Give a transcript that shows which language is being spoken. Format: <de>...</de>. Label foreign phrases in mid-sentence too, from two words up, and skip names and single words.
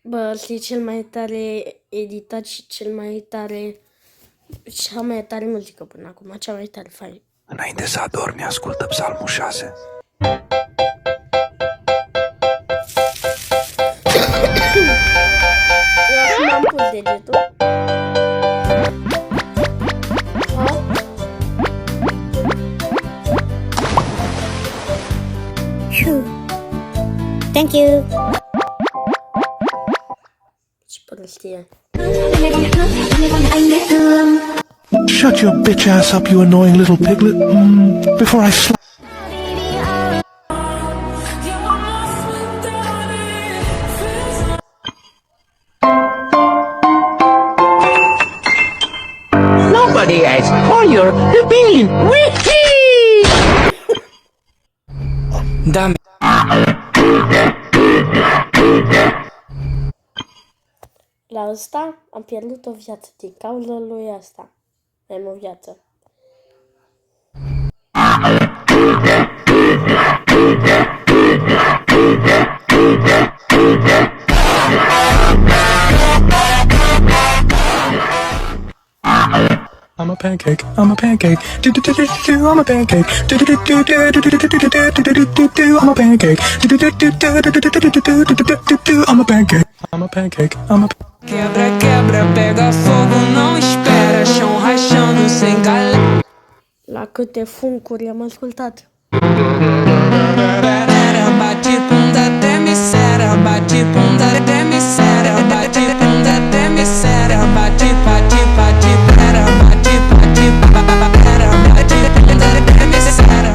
<ro>ăsta e cel mai tare editat și cea mai tare muzică până acum, cea mai tare fain. Înainte să adormi, ascultă Psalmul 6. Eu acum am pus degetul.</ro> <en>Thank you.</en> <ro>Ce prostie.</ro> <en>Shut your bitch ass up, you annoying little piglet, before I slap. Nobody asked for your opinion. Wiki! Damn.</en> <ro>La ăsta am pierdut o viață din cauza lui asta. Am o viață.</ro> <en>I'm a pancake, I'm a pancake, I'm a pancake, I'm a pancake, I'm a pancake, I'm a pancake, I'm a</en> <pt>Quebra, quebra, pega fogo, não espera, chão rachando sem galera.</pt> <ro>La câte funcuri am ascultat.</ro> <pt>Bate bunda até misera, bate bunda até misera, bate bunda até misera, bate, bate, bate, pera, bate, bate, pera, bate bunda até misera.</pt>